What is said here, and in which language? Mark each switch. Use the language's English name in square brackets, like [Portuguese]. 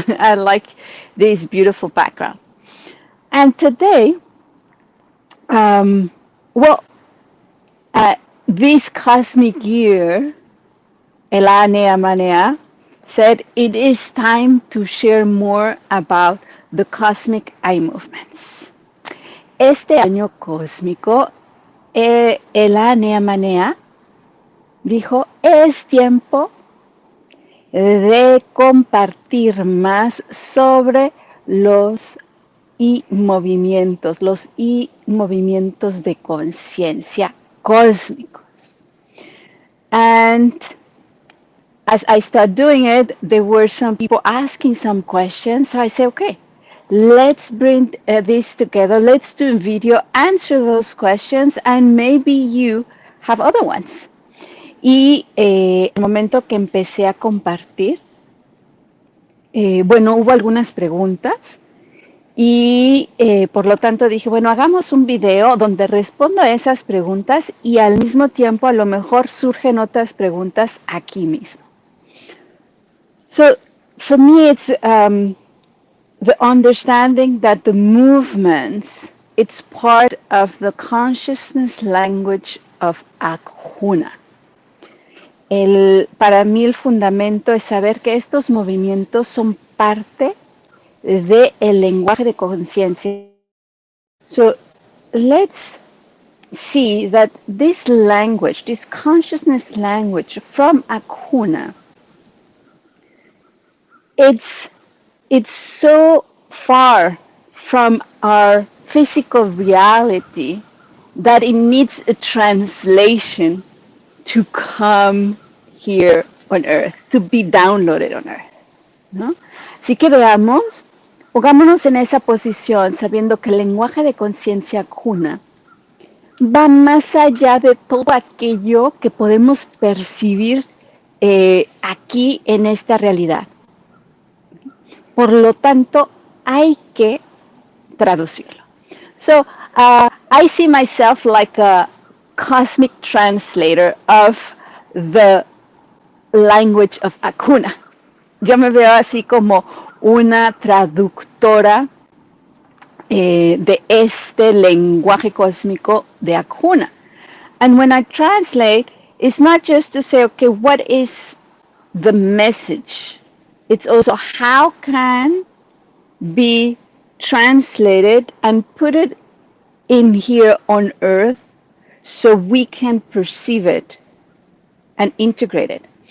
[English] I like this beautiful background. And today, um, well, uh, this cosmic year Elane Amanea said it is time to share more about the cosmic eye movements. [Spanish] Este año cósmico, Elane Amanea dijo, es tiempo de compartir más sobre los movimientos de conciencia cósmicos. [English] And as I started doing it, there were some people asking some questions. So I said, okay, let's bring this together. Let's do a video, answer those questions, and maybe you have other ones. [Spanish] Y el momento que empecé a compartir, bueno, hubo algunas preguntas y por lo tanto dije, bueno, hagamos un video donde respondo a esas preguntas y al mismo tiempo a lo mejor surgen otras preguntas aquí mismo. [English] So for me, it's the understanding that the movements, it's part of the consciousness language of Akuna. [Spanish] Para mí el fundamento es saber que estos movimientos son parte del lenguaje de conciencia. [English] So let's see that this language, this consciousness language from Akuna, it's so far from our physical reality that it needs a translation to come here on earth, to be downloaded on earth, ¿no? [Spanish] Así que veamos, pongámonos en esa posición sabiendo que el lenguaje de conciencia Akuna va más allá de todo aquello que podemos percibir aquí en esta realidad. Por lo tanto, hay que traducirlo. [English] So, I see myself like a cosmic translator of the language of Akuna. [Spanish] Yo me veo así como una traductora de este lenguaje cósmico de Akuna. [English] And when I translate, it's not just to say, okay, what is the message? It's also how can be translated and put it in here on earth so we can perceive it and integrate it.